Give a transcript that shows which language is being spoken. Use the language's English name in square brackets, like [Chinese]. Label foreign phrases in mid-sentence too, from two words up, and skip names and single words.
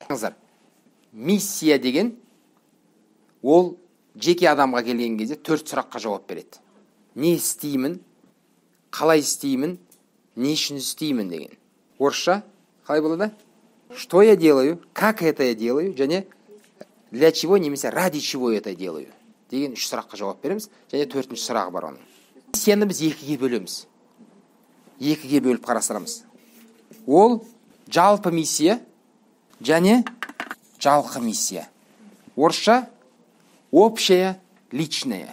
[Kazakh] Миссия деген ол жеке адамға келген кезде 4 сұраққа жауап береді. Не істеймін, қалай істеймін, не үшін істеймін деген. Орысша қалай болады? [Russian] Что я делаю, как это я делаю, және для чего, немесе ради чего это делаю [Kazakh] деген 3 сұраққа жауап береміз. Және 4-ші сұрағы бар оның. Миссияны біз 2-ге бөлеміз. 2-ге бөліп қарастырамыз. Ол жалпы миссия және жалқы миссия. [Russian] Орысша общая, личная.